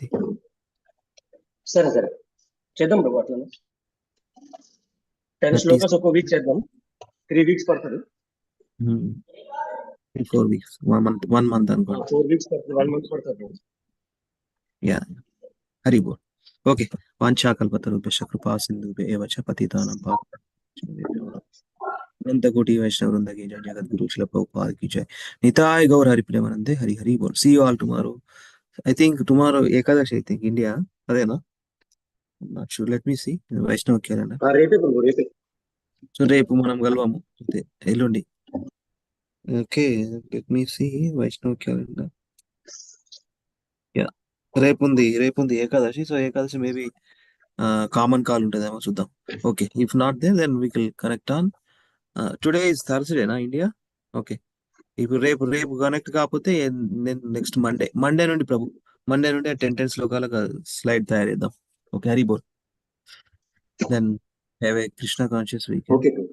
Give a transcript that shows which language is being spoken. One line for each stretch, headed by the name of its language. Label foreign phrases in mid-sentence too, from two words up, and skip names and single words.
Telugu: సరే చేద్దాం ప్రభు. అట్లా 10 శ్లోకాస్ ఒక వీక్ చేద్దాం. 3 వీక్స్ పడుతుంది. 4 weeks, 1 month అనుకోండి. 4 వీక్స్ పడుతుంది, 1 month పడుతుంది. యా,
Bangla: হরি বোল.
Telugu: ఓకే.
Sanskrit: వాంఛాకల్పతరుభ్యశ్చ కృపా సింధుభ్య ఏవ చ పతితానాం పావనేభ్యో అనంతకోటి వైష్ణవ వృంద
Hindi: की जय.
Bangla: జగద్గురు శిల ప్రభుపాద
Hindi: की जय.
Bangla: নিতাই গৌর হরি প্রেমানন্দে. হরি হরি বোল.
English: See you all tomorrow. I think tomorrow Ekadashi. I think India అదేనా? Not sure. Let me see Vaishnav calendar.
Telugu: రేపే. సో రేపు మనం కలవాము. అంతే, ఎల్లుండి.
English: Okay, let me see Vaishnav calendar.
Telugu: యా, రేపుంది ఏకాదశి. సో ఏకాదశి
English: maybe common call
Telugu: ఉంటుందేమో, చూద్దాం. ఓకే,
English: If not they then we will connect on today is Thursday-na India?
Telugu: ఓకే, ఇప్పుడు రేపు కనెక్ట్ కాకపోతే
English: next Monday
Telugu: నుండి మండే నుండి 10 శ్లోకాలకు స్లైడ్ తయారు చేద్దాం.
English: ఓకే,
Bangla: হরি বোল.
English: then have a Krishna conscious weekend.